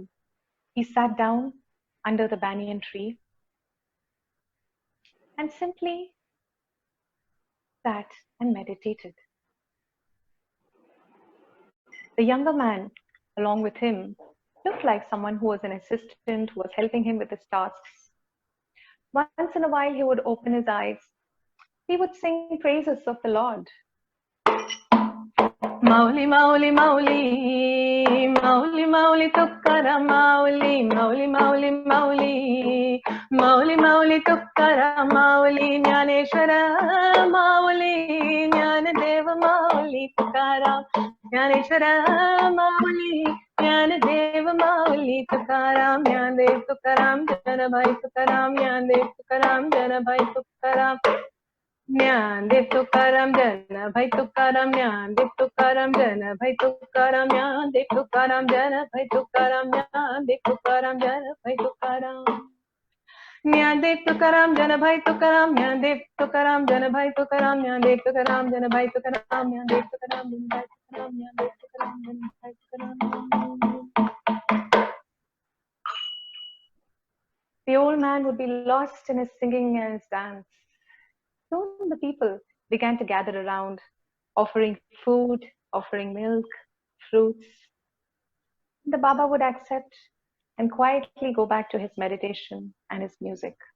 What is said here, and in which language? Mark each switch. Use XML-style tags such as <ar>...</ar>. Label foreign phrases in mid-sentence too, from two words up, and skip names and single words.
<en>He sat down under the banyan tree and simply sat and meditated. The younger man, along with him, looked like someone who was an assistant who was helping him with his tasks. Once in a while, he would open his eyes. He would sing praises of the Lord. Mauli, Mauli, Mauli, Mauli, Mauli, Tukkara, Mauli, Mauli, Mauli, Mauli, Mauli, Mauli, Tukkara, Mauli, Jnaneshwara, Mauli, Jnanadeva, Mauli, Tukkara, Jnaneshwara, Mauli, Jnanadeva, Mauli, Tukaram, Jnanedev, Tukaram, Janabhai, Tukaram, Jnanedev, Tukaram, Janabhai, Tukaram. Jnanedev Tukaram Jana Bhai Tukaram Jnanedev Tukaram Jana Bhai Tukaram Jnanedev Tukaram Jana Bhai Tukaram Jnanedev Tukaram Jana Bhai Tukaram Jnanedev Tukaram Jana Bhai Tukaram Jnanedev Tukaram Jana Bhai Tukaram Jnanedev Tukaram Jana Bhai Tukaram Jnanedev Tukaram Jana Bhai Tukaram Jnanedev Tukaram Jana Bhai Tukaram. The old man would be lost in his singing and his dance. Soon the people began to gather around, offering food, offering milk, fruits. The Baba would accept and quietly go back to his meditation and his music.</en>